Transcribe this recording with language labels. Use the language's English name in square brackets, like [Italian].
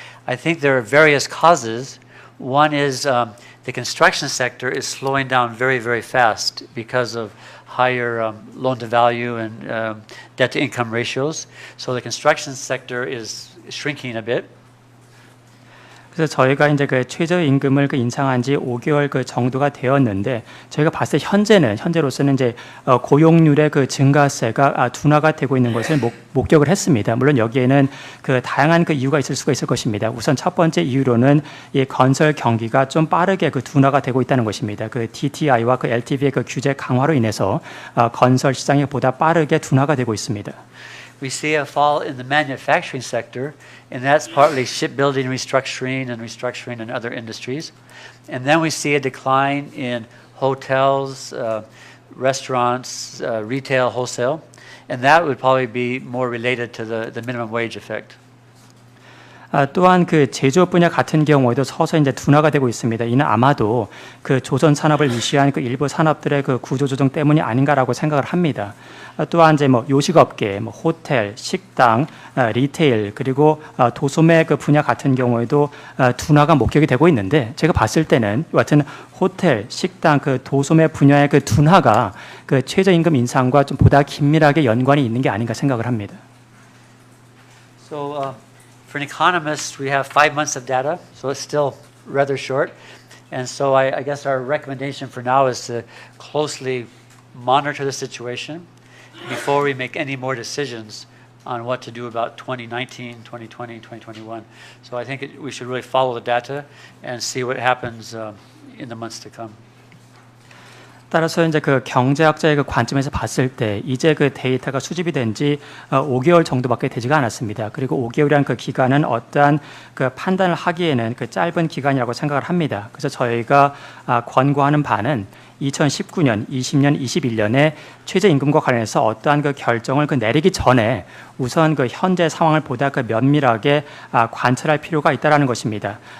[English] I think there are various causes. One is the construction sector is slowing down very, very fast because of higher loan-to-value and debt-to-income ratios. So the construction sector is shrinking a bit. [Korean] 그래서 저희가 이제 그 최저임금을 그 인상한 지 5개월 그 정도가 되었는데 저희가 봤을 때 현재로서는 이제 고용률의 그 증가세가 둔화가 되고 있는 것을 목격을 했습니다. 물론 여기에는 그 다양한 그 이유가 있을 수가 있을 것입니다. 우선 첫 번째 이유로는 이 건설 경기가 좀 빠르게 그 둔화가 되고 있다는 것입니다. 그 DTI와 그 LTV의 그 규제 강화로 인해서 건설 시장이 보다 빠르게 둔화가 되고 있습니다. [English] We see a fall in the manufacturing sector, and that's partly shipbuilding restructuring in other industries. And then we see a decline in hotels, restaurants, retail, wholesale, and that would probably be more related to the minimum wage effect. [Korean] 또한 그 제조업 분야 같은 경우에도 서서히 이제 둔화가 되고 있습니다. 이는 아마도 그 조선 산업을 위시한 그 일부 산업들의 그 구조 조정 때문이 아닌가라고 생각을 합니다. 또한 이제 뭐 요식업계, 뭐 호텔, 식당, 리테일 그리고 도소매 그 분야 같은 경우에도 둔화가 목격이 되고 있는데 제가 봤을 때는 같은 호텔, 식당 그 도소매 분야의 그 둔화가 그 최저임금 인상과 좀 보다 긴밀하게 연관이 있는 게 아닌가 생각을 합니다. [English] So for an economist, we have 5 months of data, so it's still rather short. And so I guess our recommendation for now is to closely monitor the situation before we make any more decisions on what to do about 2019, 2020, 2021. So I think we should really follow the data and see what happens in the months to come. [Korean] 따라서 이제 그 경제학자의 그 관점에서 봤을 때 이제 그 데이터가 수집이 된 지 5개월 정도밖에 되지가 않았습니다. 그리고 5개월이란 그 기간은 어떠한 그 판단을 하기에는 그 짧은 기간이라고 생각을 합니다. 그래서 저희가 권고하는 바는 2019년, 20년, 21년에 최저임금과 관련해서 어떠한 그 결정을 그 내리기 전에 우선 그 현재 상황을 보다 그 면밀하게 관찰할 필요가 있다라는 것입니다.